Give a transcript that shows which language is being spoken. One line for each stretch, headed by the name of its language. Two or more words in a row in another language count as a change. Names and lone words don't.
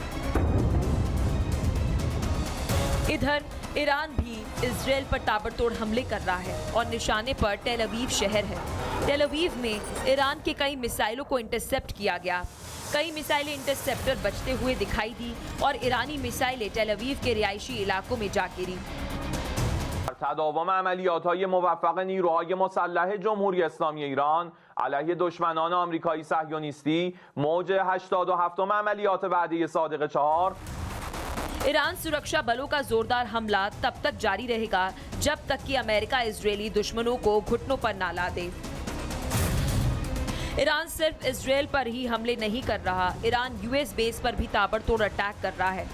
Hindi: इधर ईरान भी इजराइल पर ताबड़तोड़ हमले कर रहा है और निशाने पर टेल अवीव शहर है। टेल अवीव में ईरान के कई मिसाइलों को इंटरसेप्ट किया गया। कई मिसाइलें इंटरसेप्टर बचते हुए दिखाई दी और ईरानी मिसाइलें टेल अवीव के रिहायशी इलाकों में जा गिरी।
Persian: تداوم عملیات‌های موفق نیروهای مسلح جمهوری اسلامی ایران علیه دشمنان آمریکایی صهیونیستی موج 87م عملیات وعده صادق 4
Hindi: ईरान सुरक्षा बलों का जोरदार हमला तब तक जारी रहेगा जब तक कि अमेरिका इजरायली दुश्मनों को घुटनों पर ना ला दे। ईरान सिर्फ इजरायल पर ही हमले नहीं कर रहा, ईरान यूएस बेस पर भी ताबड़तोड़ अटैक कर रहा है।